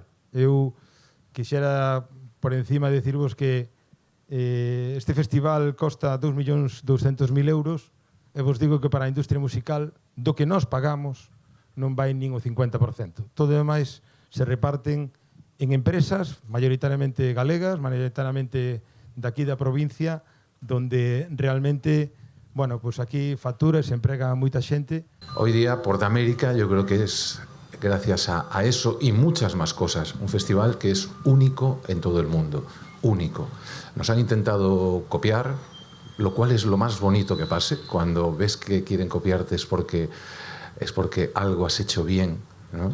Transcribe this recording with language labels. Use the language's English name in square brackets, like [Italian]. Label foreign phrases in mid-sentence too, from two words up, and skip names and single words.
[Galician] Eu quixera por encima decirvos que este festival costa 2.200.000 euros e vos digo que para a industria musical do que nós pagamos non vai nin o 50%. Todo demais se reparten en empresas maioritariamente galegas, maioritariamente daqui da provincia, donde realmente, bueno, pues aquí factura e se emprega moita xente. [Spanish] Hoy día Portamérica yo creo que es gracias a eso y muchas más cosas, un festival que es único en todo el mundo. Único. Nos han intentado copiar, lo cual es lo más bonito que pase. Cuando ves que quieren copiarte es porque algo has hecho bien, ¿no?